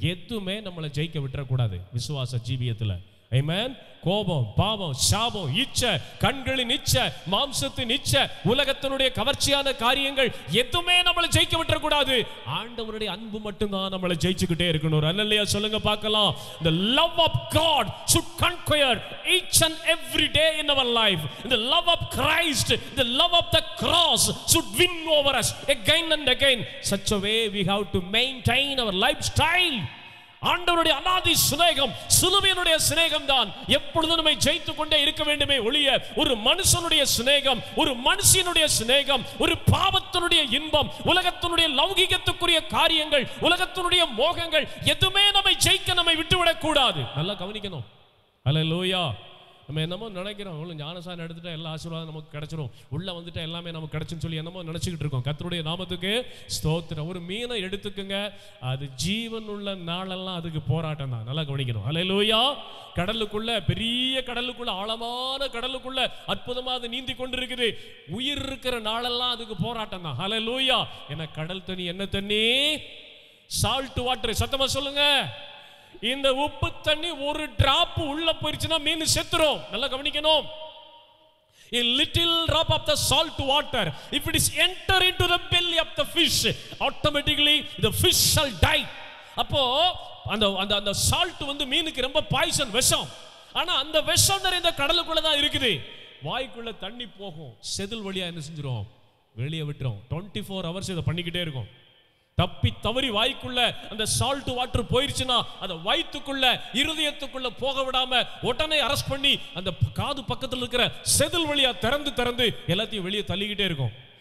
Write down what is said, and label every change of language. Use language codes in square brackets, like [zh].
[ta] எதுவுமே நம்மளை ஜெயிக்க விட்டுறக்கூடாது விசுவாச ஜீவியத்தில். ஆமென். கோபம், பாவம், சாபம், இச்சை, கண்களின் இச்சை, மாம்சத்தின் இச்சை, உலகத்தினுடைய கவர்ச்சியான காரியங்கள் எதுவுமே நம்மளை ஜெயிக்க விட்டுறக்கூடாது. ஆண்டவருடைய அன்பு மட்டும்தான் நம்மளை ஜெயிச்சுக்கிட்டே இருக்கணும். அல்லேலூயா சொல்லுங்க பார்க்கலாம். [en] The love of God should conquer each and every day in our life. The love of Christ, the love of the cross should win over us again and again. Such a way we have to maintain our lifestyle. [ta] ஆண்டவருடைய அநாதி சிநேகம், சிலுவையினுடைய சிநேகம் தான் எப்பொழுதும் நம்மை ஜெயித்துக் கொண்டே இருக்க வேண்டுமே ஒழிய ஒரு மனுஷனுடைய சிநேகம், ஒரு மனுஷனுடைய சிநேகம், ஒரு பாவத்தினுடைய இன்பம், உலகத்தினுடைய லௌகிகத்துக்குரிய காரியங்கள், உலகத்தினுடைய மோகங்கள் எதுவுமே நம்மை ஜெயிக்க நம்மை விட்டுவிடக் கூடாது. நல்லா கவனிக்கணும். அல்லேலூயா. நம்ம என்னமோ நினைக்கிறோம், அவ்வளோ ஞானசானம் எடுத்துட்டா எல்லா ஆசீர்வாதம் நமக்கு கிடைச்சிரும், உள்ள வந்துட்டு எல்லாமே நமக்கு கிடைச்சுன்னு சொல்லி என்னமோ நினைச்சுக்கிட்டு இருக்கோம். கர்த்தருடைய நாமத்துக்கு ஸ்தோத்திரம். ஒரு மீனை எடுத்துக்குங்க, அது ஜீவன் உள்ள நாளெல்லாம் அதுக்கு போராட்டம் தான். நல்லா கவனிக்கணும். அல்லேலூயா. கடலுக்குள்ள, பெரிய கடலுக்குள்ள, ஆழமான கடலுக்குள்ள அற்புதமா அது நீந்தி கொண்டிருக்குது. உயிர் இருக்கிற நாளெல்லாம் அதுக்கு போராட்டம் தான். அல்லேலூயா. ஏன்னா கடல் தண்ணி என்ன தண்ணி? [en] Salt water. [ta] சத்தமா சொல்லுங்க. இந்த உப்பு தண்ணி ஒரு டிராப் உள்ள போயிருச்சுன்னா மீன் செத்துரும். நல்லா கவனிக்கணும். [en] A little drop of the salt water, if it is enter into the belly of the fish, automatically the fish shall die. [ta] அப்போ அந்த அந்த அந்த சால்ட் வந்து மீனுக்கு ரொம்ப பாய்சன், விஷம். ஆனா அந்த விஷம் நிறைந்த கடலுக்குள்ள தான் இருக்குது. வாய்க்குள்ள தண்ணி போகும், செதில் வழியா என்ன செஞ்சிரும்? வெளியே விட்டுரும். [en] 24 hours [ta] இதை பண்ணிக்கிட்டே இருக்கும். தப்பி தவறி வாய்க்குள்ள அந்த சால்ட் வாட்டர் போயிருச்சுன்னா அதை வயிற்றுக்குள்ள, இருதயத்துக்குள்ள போக விடாம உடனே அரெஸ்ட் பண்ணி அந்த காது பக்கத்தில் இருக்கிற செதில் வழியா திறந்து திறந்து எல்லாத்தையும் வெளியே தள்ளிக்கிட்டே இருக்கும்.